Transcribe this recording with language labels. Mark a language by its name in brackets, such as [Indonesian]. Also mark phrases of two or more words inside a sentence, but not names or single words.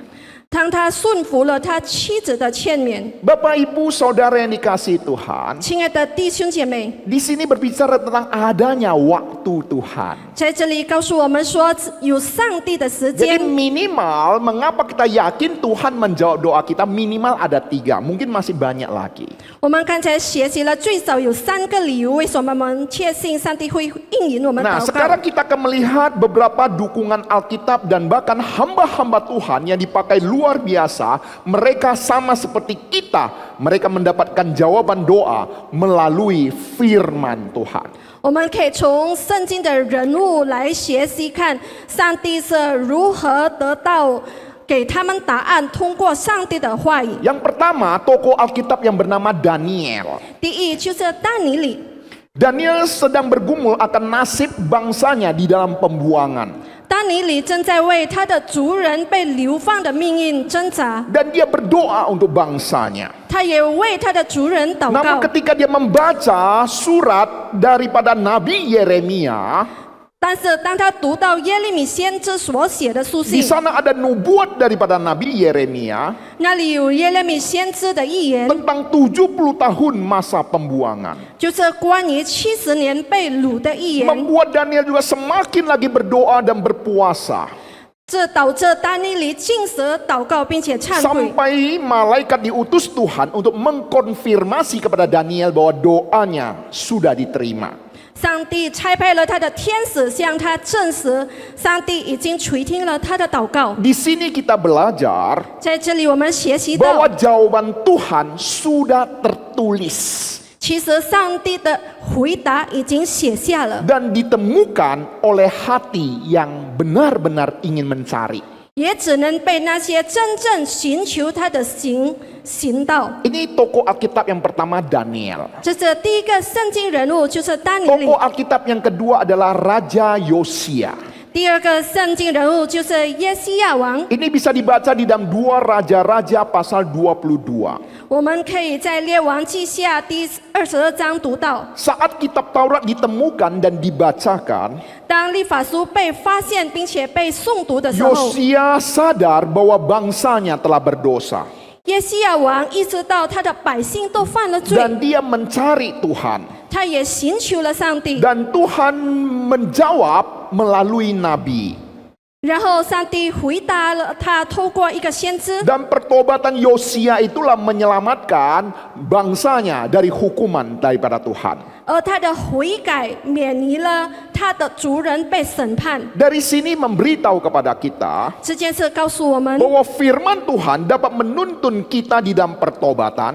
[Chinese] 当他顺服了他妻子的劝勉， [Indonesian] Bapak Ibu Saudara yang dikasihi Tuhan, [Chinese] 亲爱的弟兄姐妹， [Indonesian] di sini berbicara tentang adanya waktu Tuhan. [Chinese] 在这里告诉我们说，有上帝的时 [Indonesian] Jadi [Chinese] 间。 [Indonesian] minimal mengapa kita yakin Tuhan menjawab doa kita, minimal ada 3, mungkin masih banyak lagi. [Chinese] 我们刚才学习了最少有3个理由，为什么我们确信上帝会应允我们 [Indonesian] Nah [Chinese] 祷告。 [Indonesian] sekarang kita akan melihat beberapa dukungan Alkitab dan bahkan hamba-hamba Tuhan yang dipakai luar biasa. Mereka sama seperti kita, mereka mendapatkan jawaban doa melalui firman Tuhan. [Chinese] 我们可以从圣经的人物来学习看，上帝是如何得到给他们答案，通过上帝的话语。 [Indonesian] Yang pertama, tokoh Alkitab yang bernama Daniel. [Chinese] 第一就是但以理， [Indonesian] Daniel sedang bergumul akan nasib bangsanya di dalam pembuangan. [Chinese] 但以理正在为他的族人被流放的命运挣扎， [Indonesian] Dan dia berdoa untuk bangsanya. [Chinese] 他也为他的族人祷 [Indonesian] Namun [Chinese] 告。 [Indonesian] ketika dia membaca surat daripada Nabi Yeremia, [Chinese] 但是当他读到耶利米先知所写的书 [Indonesian] di [Chinese] 信， [Indonesian] sana ada nubuat daripada Nabi Yeremia [Chinese] 那里有耶利米先知的预言， [Indonesian] tentang 70 tahun masa pembuangan. [Chinese] 就是关于70年被掳的预言， [Indonesian] Membuat Daniel juga semakin lagi berdoa dan berpuasa. [Chinese] 这导致但以理禁食祷告，并且忏悔。 [Indonesian] Sampai malaikat diutus Tuhan untuk mengkonfirmasi kepada Daniel bahwa doanya sudah diterima. [Chinese] 上帝差派了他的天使向他证实，上帝已经垂听了他的祷告。 [Indonesian] Di sini kita belajar [Chinese] 在这里，我们学习到 [Indonesian] bahwa，jawaban Tuhan sudah tertulis [Chinese] 其实上帝的回答已经写下了， [Indonesian] dan ditemukan oleh hati yang benar-benar ingin mencari. [Chinese] 也只能被那些真正寻求他的行道。 [Indonesian] Ini tokoh Alkitab yang pertama Daniel. [Chinese] 这是第一个圣经人物，就是但以理。 [Indonesian] Tokoh Alkitab yang kedua adalah Raja Yosia. [Chinese] 第二个圣经人物就是耶西亚王。 [Indonesian] Ini bisa dibaca di dalam 2 Raja-Raja pasal 22. [Chinese] 我们可以在列王记下第22章读到， [Indonesian] Saat kitab Taurat ditemukan dan dibacakan, [Chinese] 当律法书被发现并且被诵读的时候， [Indonesian] Yosia sadar bahwa bangsanya telah berdosa [Chinese] 耶西亚王意识到他的百姓都犯了罪， [Indonesian] dan dia mencari Tuhan. [Chinese] 他也寻求了上帝， [Indonesian] Dan Tuhan menjawab melalui nabi. [Chinese] 然后上帝回答了他，透过一个先知， [Indonesian] Dan pertobatan Yosia itulah menyelamatkan bangsanya dari hukuman daripada Tuhan. [Chinese] 而他的悔改免离了他的族人被审判。 [Indonesian] Dari sini memberitahu kepada kita [Chinese] 这件事告诉我们， [Indonesian] bahwa firman Tuhan dapat menuntun kita di dalam pertobatan